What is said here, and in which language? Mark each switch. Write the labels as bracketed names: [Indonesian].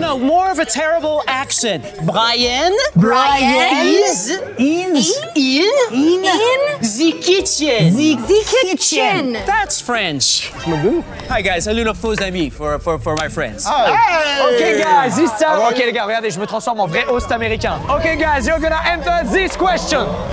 [English] No, more of a terrible accent. Brian is in the kitchen. The kitchen. That's French. Hi guys, [French] salut faux amis [English] for my friends. Okay guys, this time. [French] Ok les gars, regardez, je me transforme en vrai host américain. [English] Ok guys, you're gonna answer this question.